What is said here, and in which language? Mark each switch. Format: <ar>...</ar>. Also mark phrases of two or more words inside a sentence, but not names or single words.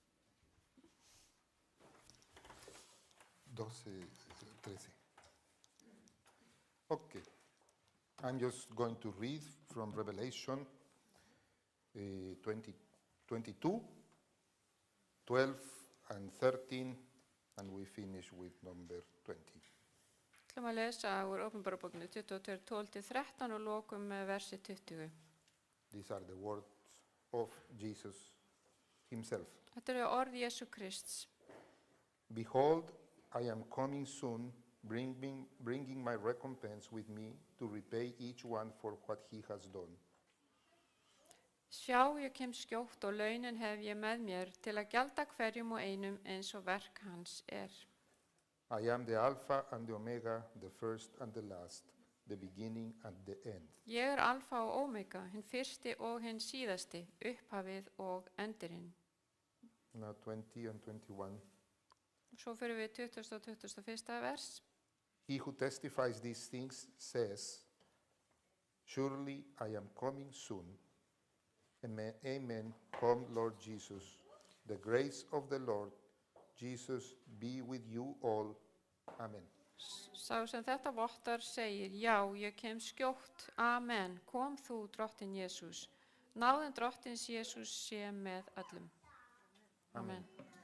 <en>12, 13. Okay. I'm just going to read from Revelation 22, 12 and 13, and we finish with number 20.</en> <is>Við ætlum að lesa úr Åpenbarabókinu 22, 12-13 og lokum með versi 20.</is> <en>These are the words of Jesus himself.</en> <is>Þetta eru orð Jesú Krists.</is> <en>Behold, I am coming soon, bringing my recompense with me to repay each one for what he has done.</en> <is>Sjá, ég kem skjótt og launin hef ég með mér til að gjalda hverjum og einum eins og verk hans</is> <en>I am the Alpha and the Omega, the first and the last, the beginning and the end.</en> <is>Ég alfa og omega, hinn fyrsti og hinn síðasti, upphafið og endirinn.</is> <en>Now 20 and 21.</en> <is>Svo fyrir við 20. og 21. vers.</is> <en>He who testifies these things says, surely I am coming soon. Amen, amen. Come, Lord Jesus. The grace of the Lord Jesus be with you all. Amen.</en> <is>Sá sem þetta vottar segir, já, ég kem skjótt. Amen. Kom þú, drottinn Jesús. Náðin drottins Jesús sé með öllum. Amen.</is>